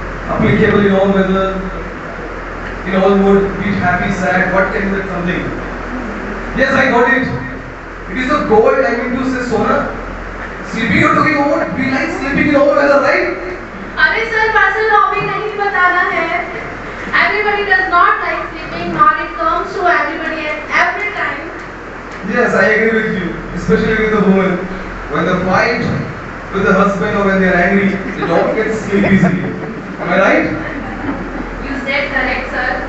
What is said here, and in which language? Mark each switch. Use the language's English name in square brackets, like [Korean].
[English] Applicable in all weather, in all mood, be it happy, sad, what can be something? Yes, I got it. It is a gold, I mean to say Sona. Sleeping you're talking about, we like sleeping in all weather, right? [Hindi] अरे sir personal hobby नहीं बताना है. [English] Everybody does not like sleeping, nor it comes to everybody at every time. Yes, I agree with you, especially with the woman. When they fight with the husband or when they are angry, they don't get sleep easily. Am I right? You said correct, sir.